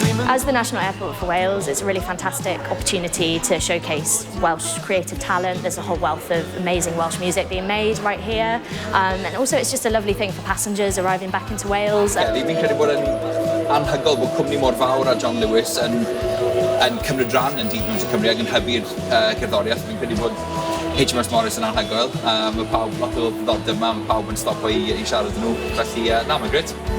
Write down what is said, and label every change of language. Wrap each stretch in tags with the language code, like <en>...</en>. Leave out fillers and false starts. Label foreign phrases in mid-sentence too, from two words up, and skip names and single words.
<en>As the national airport for Wales, it's a really fantastic opportunity to showcase Welsh creative talent. There's a whole wealth of amazing Welsh music being made right here. And also it's just a lovely thing for passengers arriving back into Wales.</en> <cy>Fi'n credu bod yn anhygoel bod cwmni mor fawr a John Lewis yn cymryd ran yn Dydd Music Cymru ac yn hybu'r gerddoriaeth. Fi'n credu bod HMS Morris yn anhygoel. Mae pawb lot o ddiddordeb yma, mae pawb yn stopo i siarad â nhw. Felly, na, mae'n grêt.</cy>